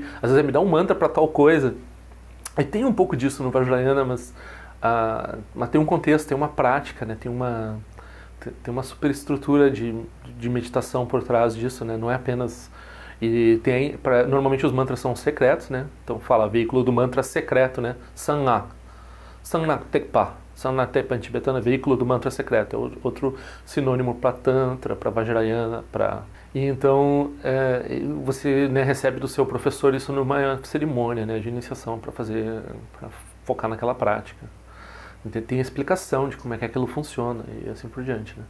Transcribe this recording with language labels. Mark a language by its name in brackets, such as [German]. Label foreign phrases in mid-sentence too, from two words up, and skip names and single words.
[Portuguese] Às vezes me dá um mantra para tal coisa. E tem um pouco disso no Vajrayana, mas tem um contexto, tem uma prática, né? Tem uma superestrutura de meditação por trás disso, né? Não é apenas... normalmente os mantras são secretos, né? Então fala, veículo do mantra secreto, né? Sanna. [Tibetan] Sanna Tekpa. Sanna Tekpa [Portuguese] em tibetano é veículo do mantra secreto. É outro sinônimo para Tantra, para Vajrayana, para... E então você, né, recebe do seu professor isso numa cerimônia, né, de iniciação para focar naquela prática. Então, tem explicação de como é que aquilo funciona e assim por diante, né?